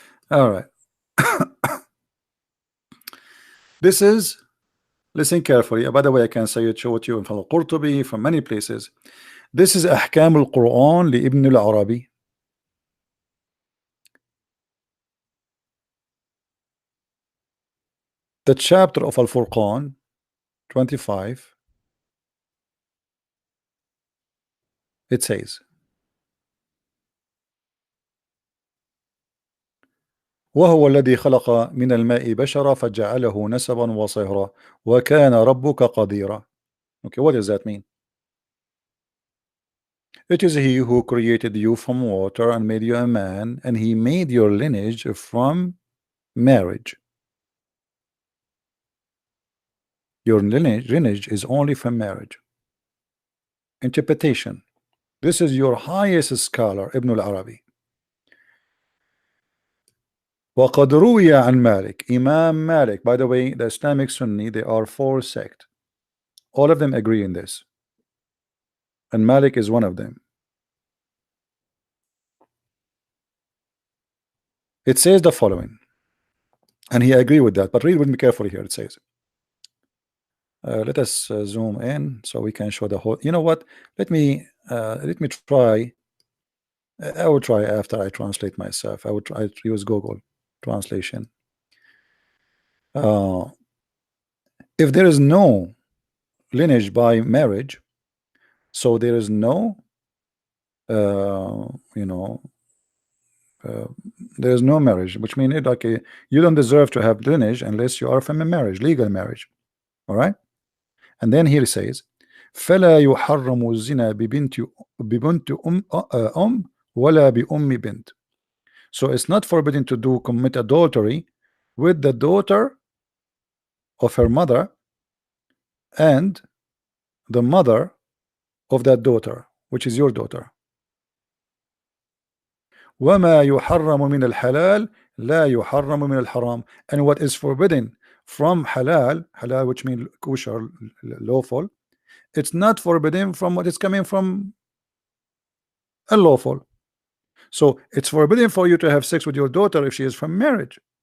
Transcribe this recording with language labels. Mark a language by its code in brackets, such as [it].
[en] All right. This is, listen carefully. By the way, I can say it, show it you from Al-Qurtubi, from many places. This is [ar] أحكام القرآن لابن العربي. [en] The chapter of Al-Furqan 25, it says, [ar] وهو الذي خلق من الماء بشرا فجعله نسبا وصهرا وكان ربك قديرا. [en] Okay, what does that mean? It is he who created you from water and made you a man, and he made your lineage from marriage. Your lineage is only from marriage. Interpretation. This is your highest scholar, Ibn al-Arabi. [ar] وقد روي عن مالك, Imam Malik. [en] By the way, the Islamic Sunni, they are four sects. All of them agree in this, and Malik is one of them. It says the following, and he agree with that, but read with me carefully here. It says, let us zoom in so we can show the whole. You know what? Let me try. I will try after I translate myself. I would try to use Google translation. Uh, if there is no lineage by marriage, so there is no you know, uh, there is no marriage, which means like you don't deserve to have lineage unless you are from a marriage, legal marriage. All right. And then here it says [ar] فلا يحرم الزنا ببنت ولا بأم بنت. [en] So it's not forbidden to do commit adultery with the daughter of her mother and the mother of that daughter, which is your daughter. [ar] وما يحرم من الحلال لا يحرم من الحرام. [en] And what is forbidden from halal, which means kosher, lawful, it's not forbidden from what is coming from unlawful. So it's forbidden for you to have sex with your daughter if she is from marriage.